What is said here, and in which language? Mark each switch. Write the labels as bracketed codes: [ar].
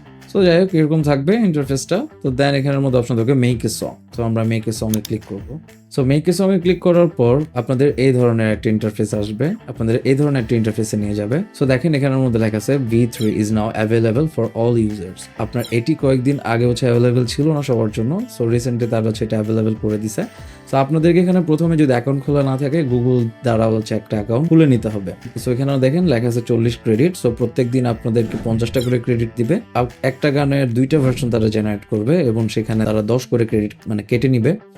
[bn] So যাই হোক, এরকম থাকবে ইন্টারফেসটা। তো দেন এখানের মধ্যে অপশন থাকবে মেক এ সং। তো আমরা make a song A click করব। So make a song A click করার পর আপনাদের এই ধরনের একটা ইন্টারফেস আসবে, আপনাদের এই ধরনের একটা ইন্টারফেসে নিয়ে যাবে। [en] so [bn] দেখেন এখানের মধ্যে লেখা আছে [en] V3 is now available for all users। [bn] আপনার এটি কয়েকদিন আগে হচ্ছে অ্যাভেলেবেল ছিল না সবার জন্য। সো রিসেন্টলি তারা হচ্ছে এটা অ্যাভেলেবেল করে দিছে। সো আপনাদেরকে এখানে প্রথমে যদি অ্যাকাউন্ট খোলা না থাকে, গুগল দ্বারা হচ্ছে একটা অ্যাকাউন্ট খুলে নিতে হবে। সো এখানে দেখেন লেখা আছে 40 ক্রেডিট। সো প্রত্যেক দিন আপনাদেরকে 50টা করে ক্রেডিট দিবে। একটা গানের 2টা ভার্সন তারা জেনারেট করবে এবং সেখানে তারা 10 করে ক্রেডিট মানে কেটে নিবে।